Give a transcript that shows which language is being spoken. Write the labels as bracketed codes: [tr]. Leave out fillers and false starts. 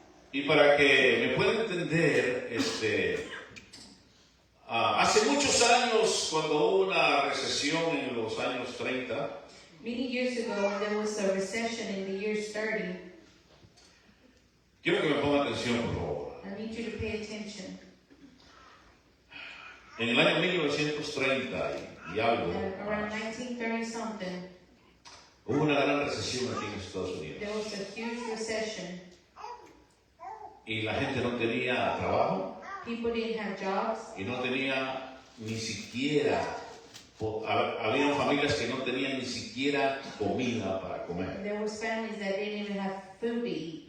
[es] Y para que me puedan entender, hace muchos años, cuando hubo una recesión en los años 30, [en] Many years ago, when there was a recession in the years 30, [es] quiero que me pongan atención, por favor. [en] I need you to pay attention. [es] En el año 1930 y algo, [en] Around 1930 something, [es] hubo una gran recesión aquí en Estados Unidos. [en] there was a huge recession. [es] Y la gente no tenía trabajo [en] People didn't have jobs. [es] y no tenía ni siquiera, había familias que no tenían ni siquiera comida para comer. [en] There was families that didn't even have food to eat.